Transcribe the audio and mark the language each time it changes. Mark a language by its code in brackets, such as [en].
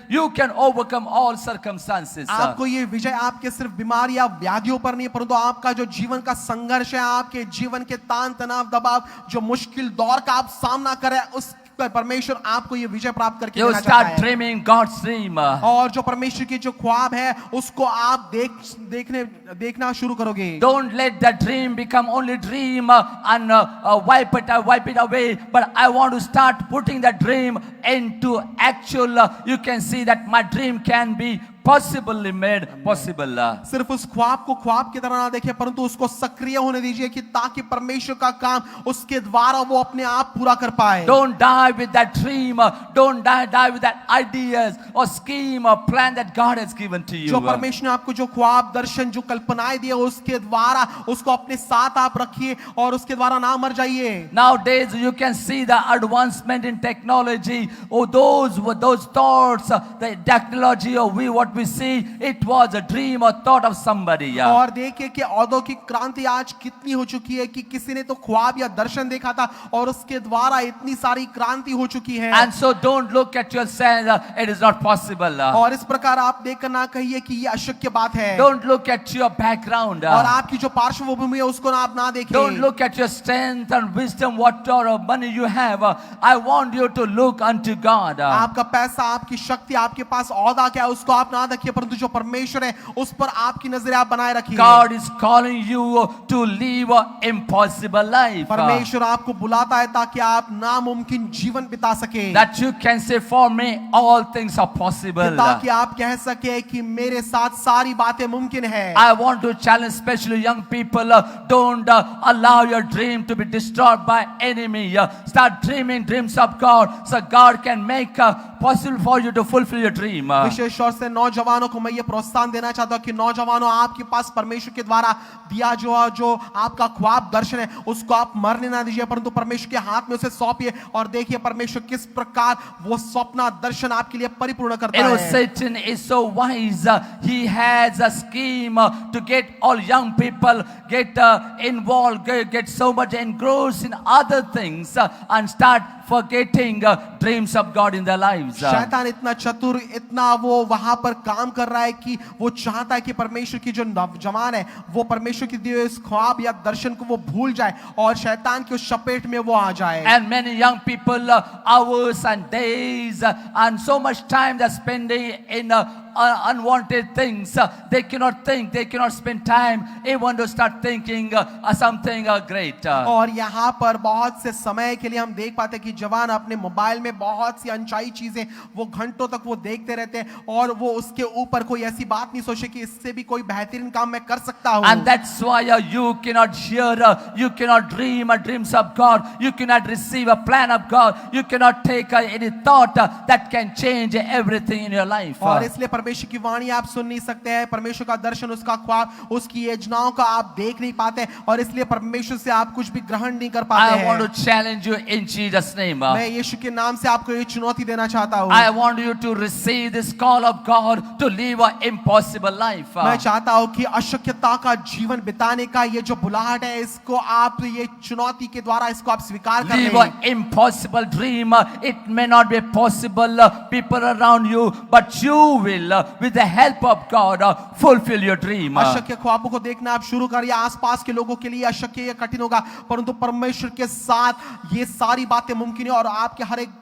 [en] You can overcome all circumstances. [hi] आपको ये विजय आपके सिर्फ बीमारी या व्याधियों पर नहीं, परंतु आपका जो जीवन का संघर्ष है, आपके जीवन के तान तनाव दबाव, जो मुश्किल दौर का आप सामना कर रहे हैं, उस पर परमेश्वर आपको ये विजय प्राप्त करके [en] You [hi] देना चाहता [en] start [hi] है। [en] dreaming God's dream. [hi] और जो परमेश्वर की जो ख्वाब है उसको आप देखना शुरू करोगे। [en] Don't let that dream become only dream and wipe it away. But I want to start putting that dream into actual. You can see that my dream can be possibly made possible. [hi] सिर्फ उस ख्वाब को ख्वाब की तरह ना देखें, परंतु उसको सक्रिय होने दीजिए कि ताकि परमेश्वर का काम उसके द्वारा वो अपने आप पूरा कर पाए। [en] Don't die with that dream. Don't die with that ideas or scheme or plan that God has given to you. [hi] जो परमेश्वर ने आपको जो ख्वाब दर्शन जो कल्पनाएं दिए उसके द्वारा उसको अपने साथ आप रखिए और उसके द्वारा ना मर जाइए। [en] Nowadays you can see the advancement in technology. Oh, those thoughts, the technology of what we see, it was a dream or thought of somebody. [hi] और देखिए कि औद्योगिक क्रांति आज कितनी हो चुकी है कि किसी ने तो ख्वाब या दर्शन देखा था और उसके द्वारा इतनी सारी क्रांति हो चुकी है। [en] And so don't look at yourself, it is not possible. [hi] और इस प्रकार आप देखकर ना कहिए कि ये अशक्य बात है। [en] Don't look at your background. [hi] और आपकी जो पार्श्वभूमि है उसको आप ना देखिए। [en] Don't look at your strength and wisdom, what or money you have. I want you to look unto God. [hi] आपका पैसा, आपकी शक्ति, आपके पास औदा क्या है उसको आप ना देखिए, परंतु जो परमेश्वर है उस पर आपकी नजरें आप बनाए रखिए। [en] God is calling you to live an impossible life. [hi] परमेश्वर आपको बुलाता है ताकि आप नामुमकिन जीवन बिता सके। [en] That you can say, for me all things are possible. [hi] ताकि आप कह सके कि मेरे साथ सारी बातें मुमकिन है। [en] I want to challenge especially young people, don't allow your dream to be destroyed by enemy. Start dreaming dreams of God so God can make possible for you to fulfill your dream. [hi] विशेष तौर से नौजवानों को मैं ये प्रोत्साहन देना चाहता हूँ कि नौजवानों, आपके पास परमेश्वर के द्वारा दिया जो आपका ख्वाब दर्शन है उसको आप मरने ना दीजिए, परंतु परमेश्वर के हाथ में उसे सौंपिए और देखिए परमेश्वर किस प्रकार वो सपना दर्शन आपके लिए परिपूर्ण करता है। [en] Satan is so wise. He has a scheme to get all young people get involved, get so much engrossed in other things and start forgetting dreams of God in their lives. [hi] शैतान इतना चतुर, इतना वो वहां पर काम कर रहा है कि वो चाहता है कि परमेश्वर की जो नौजवान है वो परमेश्वर की दिए इस ख्वाब या दर्शन को वो भूल जाए और शैतान की उस चपेट में वो आ जाए। [en] And many young people hours and days and so much time they're spending in unwanted things. They cannot think, they cannot spend time even to start thinking something great. [hi] और यहाँ पर बहुत से समय के लिए हम देख पाते हैं कि जवान अपने मोबाइल में बहुत सी अनचाही चीजें वो घंटों तक वो देखते रहते हैं और वो उसके ऊपर कोई ऐसी बात नहीं सोचे कि इससे भी कोई बेहतरीन काम मैं कर सकता हूँ। [en] And that's why you cannot hear, you cannot dream dreams of God, you cannot receive a plan of God, you cannot take any thought that can change everything in your life. [hi] और इसलिए परमेश्वर की वाणी आप सुन नहीं सकते हैं, परमेश्वर का दर्शन, उसका ख्वाब, उसकी योजनाओं का आप देख नहीं पाते और इसलिए परमेश्वर से आप कुछ भी ग्रहण नहीं कर पाते हैं। [en] I want to challenge you in Jesus' name. [hi] मैं यीशु के नाम से आपको ये चुनौती देना चाहता हूँ। [en] I want you to receive this call of God to live an impossible life. [hi] मैं चाहता हूँ कि अशक्यता का जीवन बिताने का ये जो बुलाहट है इसको आप ये चुनौती के द्वारा इसको आप स्वीकार कर [en] Live [hi] लें। [en] an impossible dream. It may not be possible, people around you, but you will, with the help of God, fulfill your dream. [hi] अशक्य ख्वाबों को देखना आप शुरू करिए। आसपास के लोगों के लिए अशक्य ये कठिन होगा, परंतु परमेश्वर के साथ ये सारी बातें मुमकिन है और आपके हर एक